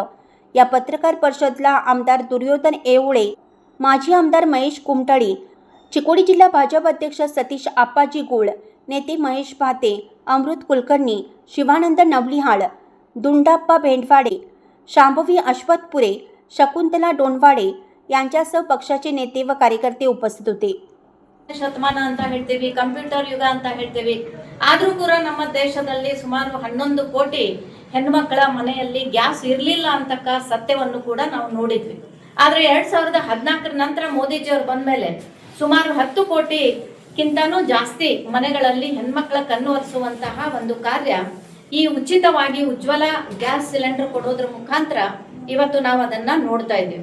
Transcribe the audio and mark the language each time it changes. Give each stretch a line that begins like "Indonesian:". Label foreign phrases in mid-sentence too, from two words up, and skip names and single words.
Marathi: या पत्रकार परिषदेला आमदार दुर्योधन येवळे, माजी आमदार महेश कुमटळी, चिकोडी जिल्हा भाजप अध्यक्ष सतीश आप्पाजी गुळ, नेते महेश भाते, अमृत कुलकर्णी, शिवानंद नवलिहाळ, दुंडाप्पा भेंडवाडे, शांभवी अश्वथपुरे, शकुंतला डोणवाडे यांच्यासह पक्षाचे नेते व कार्यकर्ते उपस्थित होते.
Kannada: ಶತಮಾನ ಅಂತ ಹೇಳ್ತೀವಿ, ಕಂಪ್ಯೂಟರ್ ಯುಗ ಅಂತ ಹೇಳ್ತೀವಿ. ಆದರೂ ಕೂಡ ನಮ್ಮ ದೇಶದಲ್ಲಿ ಸುಮಾರು 11 ಕೋಟಿ ಹೆಣ್ಮಕ್ಕಳ ಮನೆಯಲ್ಲಿ ಗ್ಯಾಸ್ ಇರಲಿಲ್ಲ ಅಂತಕ್ಕ ಸತ್ಯವನ್ನು ಕೂಡ ನಾವು ನೋಡಿದ್ವಿ. ಆದರೆ 2014 ನಂತರ ಮೋದಿಜಿಯವರು ಬಂದ ಮೇಲೆ ಸುಮಾರು 10 ಕೋಟಿಗಿಂತನೂ ಜಾಸ್ತಿ ಮನೆಗಳಲ್ಲಿ ಹೆಣ್ಮಕ್ಕಳ ಕಣ್ಣು ಒರೆಸುವಂತಹ ಒಂದು ಕಾರ್ಯ ಈ ಉಚಿತವಾಗಿ ಉಜ್ವಲ ಗ್ಯಾಸ್ ಸಿಲಿಂಡರ್ ಕೊಡೋದ್ರ ಮುಖಾಂತರ ಇವತ್ತು ನಾವು ಅದನ್ನ ನೋಡ್ತಾ ಇದ್ದೀವಿ.